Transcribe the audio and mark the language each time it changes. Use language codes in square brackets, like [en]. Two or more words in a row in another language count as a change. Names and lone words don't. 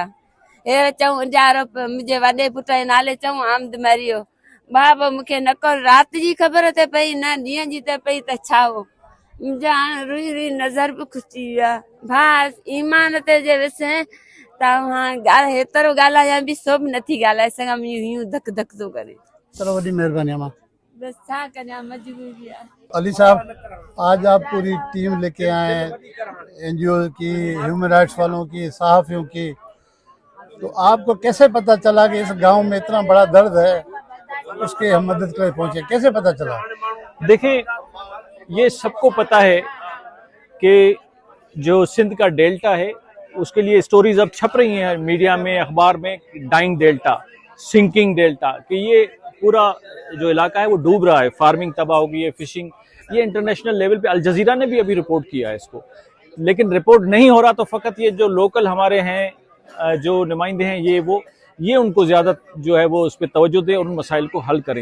[sd] हे चऊं इजारो मुंहिंजे वॾे पुट जे नाले चऊं आमद मरियो, बाबा मूंखे न को राति जी ख़बर ते पई न ॾींहं जी त पई त छा हो। मुंहिंजा हाणे रुई रुई नज़र बि खुची विया। भाउ ईमान ते जे विसे त हाणे हेतिरो ॻाल्हायां बि सो बि नथी ॻाल्हाए सघां, मुंहिंजूं हीअं धक धक थो करे। चलो वॾी महिरबानी मां। बसि छा करियां, मजबूरी आहे। [ur] علی صاحب، آج آپ پوری ٹیم لے کے آئے ہیں NGO کی، [en] human rights [ur] والوں کی، صحافیوں کی، تو آپ کو کیسے پتہ چلا کہ اس گاؤں میں اتنا بڑا درد ہے، اس کے ہم مدد کے لیے پہنچے؟ کیسے پتہ چلا؟ دیکھیں، یہ سب کو پتا ہے کہ جو سندھ کا ڈیلٹا ہے اس کے لیے سٹوریز اب چھپ رہی ہیں میڈیا میں، اخبار میں، [en] dying delta, sinking delta, [ur] کہ یہ پورا جو علاقہ ہے وہ ڈوب رہا ہے، فارمنگ تباہ ہو گئی ہے، فشنگ، یہ [en] international level [ur] پہ الجزیرہ نے بھی ابھی رپورٹ کیا ہے اس کو، لیکن رپورٹ نہیں ہو رہا تو فقط یہ جو لوکل ہمارے ہیں جو نمائندے ہیں یہ ان کو زیادہ جو ہے وہ اس پہ توجہ دیں اور ان مسائل کو حل کریں.